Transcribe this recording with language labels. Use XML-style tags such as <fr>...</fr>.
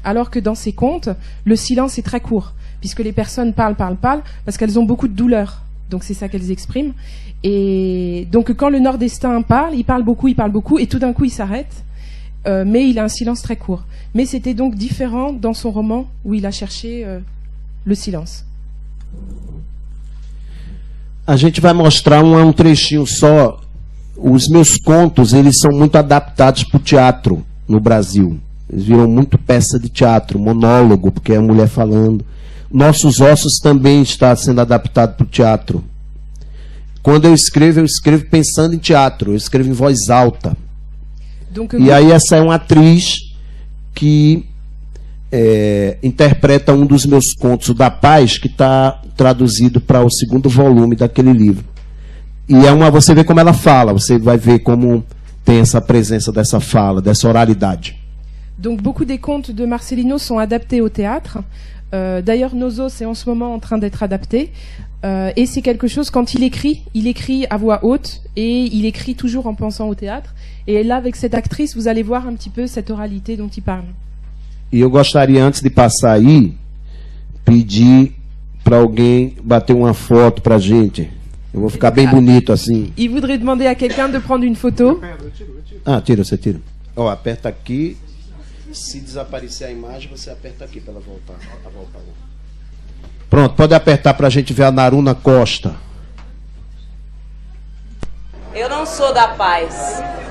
<fr>Alors que dans ses contes, le silence est très court, puisque les personnes parlent, parce qu'elles ont beaucoup de douleur. Donc c'est ça qu'elles expriment. Et donc quand le nordestin parle, il parle beaucoup, et tout d'un coup il s'arrête. Mais il a un silence très court. Mais c'était donc différent dans son roman où il a cherché le silence.</fr> <pt>A gente vai mostrar um trechinho só. Os meus contos, eles são muito adaptados para o teatro no Brasil. Eles viram muito peça de teatro, monólogo, porque é a mulher falando. Nossos Ossos também está sendo adaptado para o teatro. Quando eu escrevo pensando em teatro, eu escrevo em voz alta. E aí essa é uma atriz que interpreta um dos meus contos, o da Paz, que está traduzido para o 2º volume daquele livro. E você vê como ela fala, você vai ver como tem essa presença dessa fala, dessa oralidade.</pt> <fr>Donc beaucoup des contes de Marcelino sont adaptés au théâtre. D'ailleurs, Nos Os est en ce moment en train d'être adapté. Et c'est quelque chose, quand il écrit à voix haute et il écrit toujours en pensant au théâtre. Et là, avec cette actrice, vous allez voir un petit peu cette oralité dont il parle.</fr> <pt>E eu gostaria, antes de passar aí, pedir para alguém bater uma foto para a gente. Eu vou ficar bem bonito assim.</pt> <fr>Il voudrait demander à quelqu'un de prendre une photo.</fr> <pt>Ah, tira, você tira. Ó, aperta aqui. Se desaparecer a imagem, você aperta aqui para ela voltar. Pronto, pode apertar para a gente ver a Naruna Costa. Eu não sou da paz.</pt>